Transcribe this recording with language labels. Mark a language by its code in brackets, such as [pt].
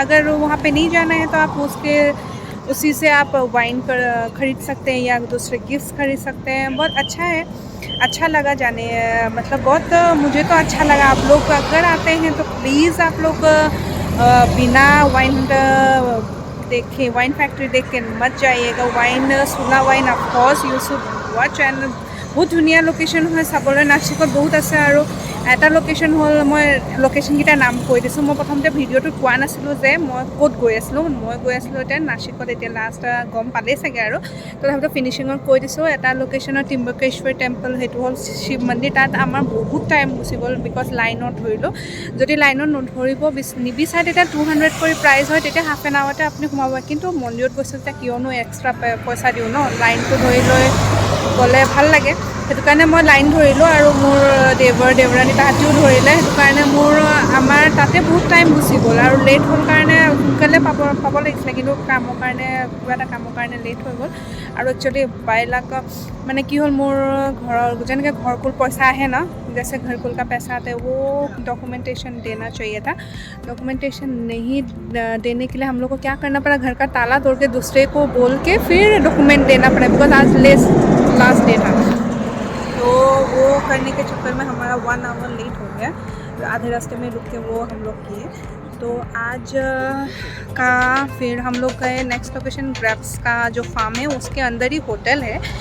[hi] अगर वहाँ पे नहीं जाना है तो आप उसी से आप वाइन खरीद सकते हैं या दूसरे गिफ्ट खरीद सकते हैं। बहुत अच्छा है, अच्छा लगा जाने, मतलब बहुत मुझे तो अच्छा लगा। आप लोग अगर आते हैं तो प्लीज़ आप लोग बिना वाइन देखे, वाइन फैक्ट्री देख के मत जाइएगा। [en] Wine Sula wine of course you should watch. [hi] And बहुत [as] ধুনীয়া লোকেশ্যন হয় চাবলৈ। নাচিকত বহুত আছে। আৰু এটা লোকেশ্যন হ'ল, মই লোকেশ্যনকেইটাৰ নাম কৈ দিছোঁ। মই প্ৰথমতে ভিডিঅ'টোত কোৱা নাছিলোঁ যে মই ক'ত গৈ আছিলোঁ। মই গৈ আছিলোঁ এতিয়া নাচিকত, এতিয়া লাষ্ট গম পালেই চাগে আৰু তথাপিতো ফিনিচিঙত কৈ দিছোঁ। এটা লোকেশ্যনত ত্ৰিম্বকেশ্বৰ টেম্পল, সেইটো হ'ল শিৱ মন্দিৰ। তাত আমাৰ বহুত টাইম গুচি গ'ল, বিকজ লাইনত ধৰিলোঁ। যদি লাইনত নধৰিব নিবিচাৰে তেতিয়া 200 কৰি প্ৰাইচ হয়, তেতিয়া হাফ এন আৱাৰতে আপুনি সোমাব। কিন্তু মন্দিৰত গৈছোঁ তেতিয়া কিয়নো এক্সট্ৰা পইচা দিওঁ ন, লাইনটো ধৰি লৈ গ'লে ভাল লাগে। সেইটো কাৰণে মই লাইন ধৰিলোঁ। আৰু মোৰ দেৱৰাণী তাহাঁতিও ধৰিলে, সেইটো কাৰণে আমাৰ তাতে বহুত টাইম গুচি গ'ল। আৰু লেট হ'ল কাৰণে সোনকালে পাব লাগিছিলে, কিন্তু কামৰ কাৰণে, কিবা এটা কামৰ কাৰণে লেট হৈ গ'ল। আৰু একচুৱেলি বাইলাক মানে কি হ'ল, মোৰ ঘৰৰ যেনেকৈ ঘৰকুল পইচা আহে ন, [hi] जैसे घर कुल का पैसा आता है, वो डॉक्यूमेंटेशन देना चाहिए था। डॉक्यूमेंटेशन नहीं देने के लिए हम लोग को क्या करना पड़ा, घर का ताला तोड़ के दूसरे को बोल के फिर डॉक्यूमेंट देना पड़ा, बिकॉज आज लास्ट डे था। तो वो करने के चक्कर में हमारा 1 आवर लेट हो गया। आधे रास्ते में रुक के वो हम लोग किए। तो आज का फिर हम लोग गए नेक्स्ट लोकेशन, ग्रेप्स का जो फार्म है उसके अंदर ही होटल है।